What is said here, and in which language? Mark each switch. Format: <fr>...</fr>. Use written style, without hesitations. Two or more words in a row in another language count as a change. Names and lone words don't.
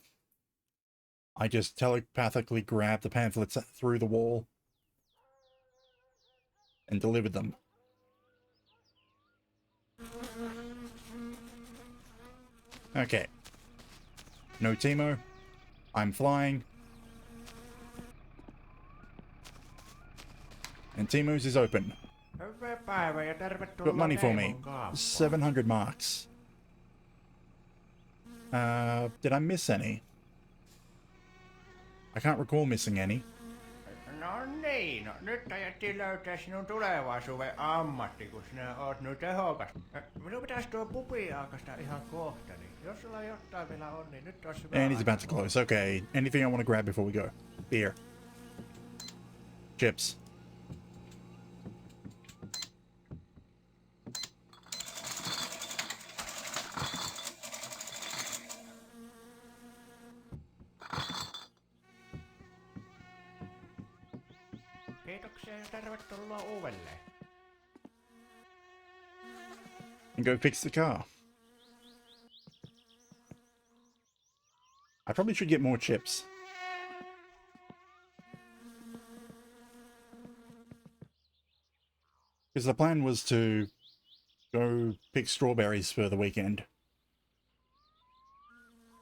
<en>I just telepathically grabbed the pamphlets through the wall and delivered them. Okay. No Timo. I'm flying. And Timo's is open.</en> <fi>Hyvää päivää ja tervetuloa</fi> <en>Got money for me.</en> <fi>Neimon kauppaan.</fi> <en>700 marks. Did I miss any? I can't recall missing any.</en> <fi>No niin, no nyt ajettiin löytää sinun tulevaisuuden ammatti, kun sinä oot nyt tehokas. Minun pitäisi tuo pubi aukasta ihan kohta, niin jos sulla jotain vielä on, niin nyt olisi hyvä</fi> <en>And he's about to close. Okay, anything I want to grab before we go? Beer. Chips.</en> <fi>Kiitoksia ja tervetuloa uudelleen.</fi> <en>And go fix the car. I probably should get more chips. Because the plan was to go pick strawberries for the weekend.</en>